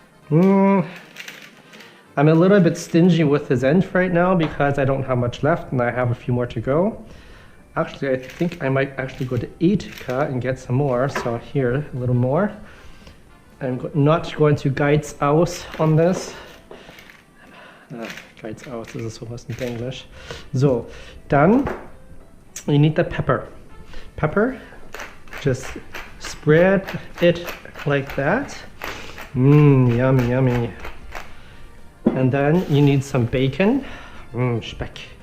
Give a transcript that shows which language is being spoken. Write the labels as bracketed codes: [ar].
[en] I'm a little bit stingy with the Senf right now because I don't have much left and I have a few more to go. Actually, I think I might actually go to Edeka and get some more. So here, a little more. I'm not going to [de] Geiz aus [en] on this. [de] Geiz aus, das ist sowas [en] in English. So, [de] dann, [en] you need the pepper. Pepper, just spread it like that. Yummy, yummy. And then you need some bacon. Speck.